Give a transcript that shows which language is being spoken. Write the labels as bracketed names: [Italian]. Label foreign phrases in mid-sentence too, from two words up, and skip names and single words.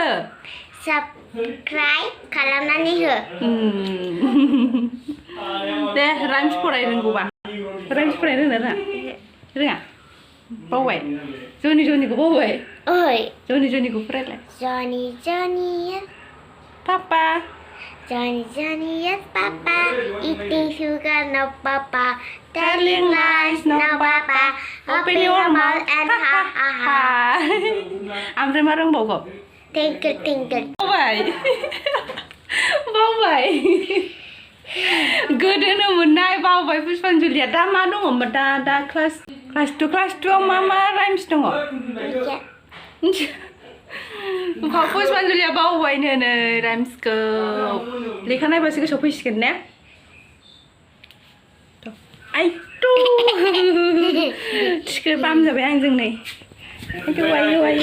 [Bodo] साबस्क्राइब खालामनानै हो दे राइम्स फराय रोंगौबा राइम्स फरायनो रोङा रोङा बावबाय जनिखौ बावबाय ओइ जनिखौ फरायलाय जनि पापा [English] Johnny, yes, Papa. Eating sugar, no, Papa. Telling lies, no, Papa. Open your mouth and ha ha ha. [Bodo] ओमफ्राय मा रोंबावगौ [English] Tinkle, tinkle. [Bodo] बावबाय गोदोनो मोननाय बावबाय पुष्पान्जलिया दा मा दङ दा क्लास 2 आव मा राइम्स दङ पुष्पान्जलिया बावबायनो नै राइम्सखौ लेखा नायबासो गोसोआव फैसिगोन ने आइथ' थिखो बाम जाबाय आंजों नै आयौ